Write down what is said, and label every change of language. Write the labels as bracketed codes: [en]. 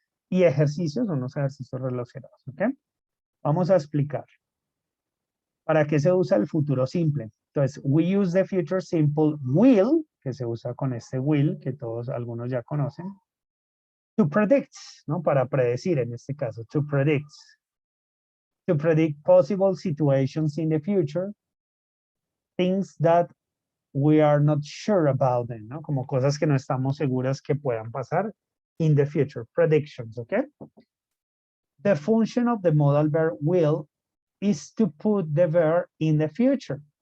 [es] Y ejercicios, unos ejercicios relacionados, ¿ok? Vamos a explicar. ¿Para qué se usa el futuro simple? Entonces, [en] we use the future simple will, [es] que se usa con este will, que todos, algunos ya conocen, [en] to predict, [es] ¿no? Para predecir en este caso, [en] to predict. To predict possible situations in the future, things that we are not sure about them, ¿no? [es] Como cosas que no estamos seguras que puedan pasar [en] in the future, predictions, [es] ¿ok? [en] The function of the modal verb will is to put the verb in the future.